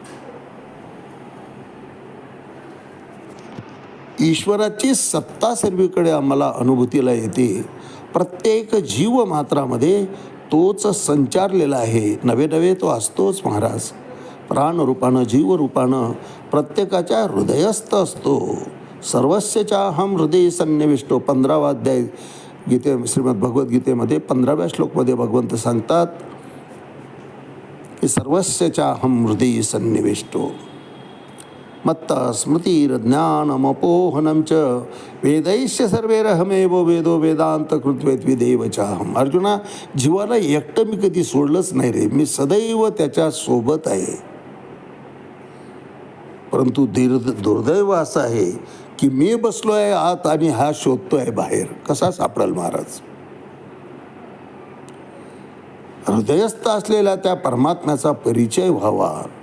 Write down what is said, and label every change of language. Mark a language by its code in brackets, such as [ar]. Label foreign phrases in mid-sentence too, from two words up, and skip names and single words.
[mr] ईश्वराची सत्ता सर्वीकडे आम्हाला अनुभूतीला येते. प्रत्येक जीव मात्रामध्ये तोच संचारलेला आहे. नवे नवे तो असतोच महाराज. प्राणरूपानं जीवरूपानं प्रत्येकाच्या हृदयस्थ असतो. [sa] सर्वस्य चाहम हृदय सन्निविष्टो. [mr] 15वा अध्याय श्रीमद भगवद्गीतेमध्ये 15व्या श्लोकमध्ये भगवंत सांगतात की [sa] सर्वस्य चाहम हृदय सन्निविष्टो मत्त स्मृतिर्ज्ञानमपोहनं च वेदैश्च सर्वैरहमेव वेदो वेदांत कृत्वेत्विदेव चाहम. [mr] अर्जुना, जीवाला एकटं मी कधी सोडलंच नाही रे. मी सदैव त्याच्या सोबत आहे. परंतु दुर्दैव असं आहे की मी बसलो आहे आत आणि हा शोधतो आहे बाहेर. कसा सापडेल महाराज? हृदयस्थ असलेला त्या परमात्म्याचा परिचय व्हावा.